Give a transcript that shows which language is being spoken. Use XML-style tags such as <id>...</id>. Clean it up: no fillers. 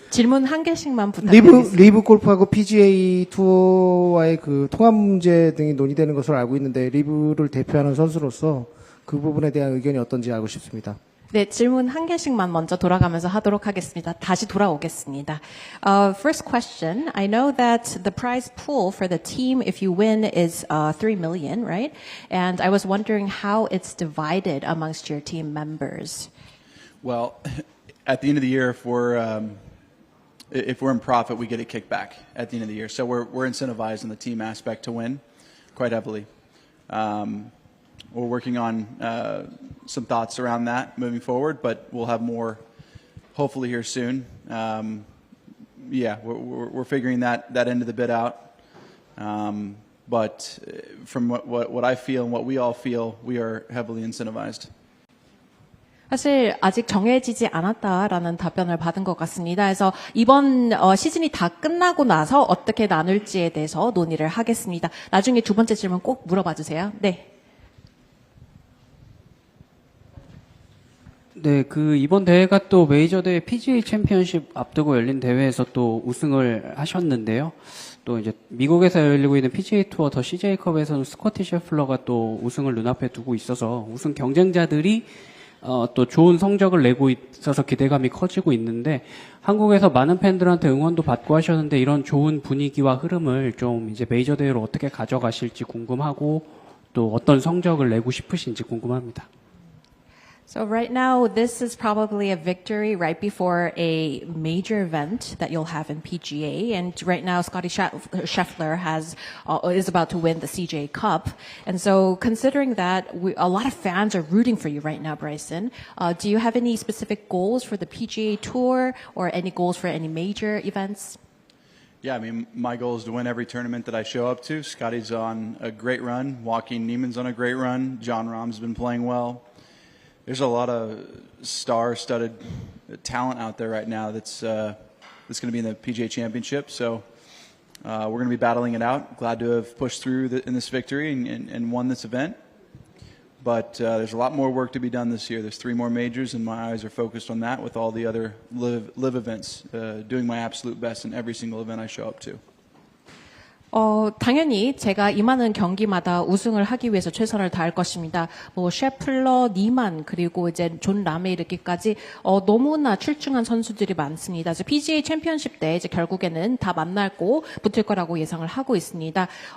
<ko>질문 한 개씩만 부탁드리겠습니다. 리브 골프하고 PGA 투어와의 그 통합 문제 등이 논의되는 것으로 알고 있는데 리브를 대표하는 선수로서 그 부분에 대한 의견이 어떤지 알고 싶습니다. 네, 질문 한 개씩만 먼저 돌아가면서 하도록 하겠습니다. 다시 돌아오겠습니다.</ko> <en>First question. I know that the prize pool for the team, if you win, is 3 million, right? And I was wondering how it's divided amongst your team members. Well, at the end of the year, if we're in profit, we get a kickback at the end of the year. So we're incentivized in the team aspect to win quite heavily. We're working on some thoughts around that moving forward, but we'll have more hopefully here soon. We're figuring that end of the bid out. But from what I feel and what we all feel, we are heavily incentivized.</en> <ko>사실 아직 정해지지 않았다라는 답변을 받은 것 같습니다. 그래서 이번 시즌이 다 끝나고 나서 어떻게 나눌지에 대해서 논의를 하겠습니다. 나중에 두 번째 질문 꼭 물어봐 주세요. 네. 네, 그 이번 대회가 또 메이저 대회 PGA 챔피언십 앞두고 열린 대회에서 또 우승을 하셨는데요. 또 이제 미국에서 열리고 있는 PGA 투어 더 CJ컵에서는 스코티 셰플러가 또 우승을 눈앞에 두고 있어서 우승 경쟁자들이 또 좋은 성적을 내고 있어서 기대감이 커지고 있는데 한국에서 많은 팬들한테 응원도 받고 하셨는데 이런 좋은 분위기와 흐름을 좀 이제 메이저 대회로 어떻게 가져가실지 궁금하고 또 어떤 성적을 내고 싶으신지 궁금합니다.</ko> <en>So right now, this is probably a victory right before a major event that you'll have in PGA. And right now, Scotty Scheffler is about to win the CJ Cup. And so considering that, a lot of fans are rooting for you right now, Bryson. Do you have any specific goals for the PGA Tour or any goals for any major events? Yeah, I mean, my goal is to win every tournament that I show up to. Scotty's on a great run. Joaquin Niemann's on a great run. John Rahm's been playing well. There's a lot of star-studded talent out there right now that's going to be in the PGA Championship. So we're going to be battling it out. Glad to have pushed through in this victory and won this event. But there's a lot more work to be done this year. There's 3 more majors, and my eyes are focused on that with all the other live events, doing my absolute best in every single event I show up to.</en> <ko>당연히 제가 임하는 경기마다 우승을 하기 위해서 최선을 다할 것입니다. 뭐 셰플러, 니만 그리고 이제 존 람에 이르기까지 너무나 출중한 선수들이 많습니다. 그래서 PGA 챔피언십 때 이제 결국에는 다 만나고 붙을 거라고 예상을 하고 있습니다.</ko>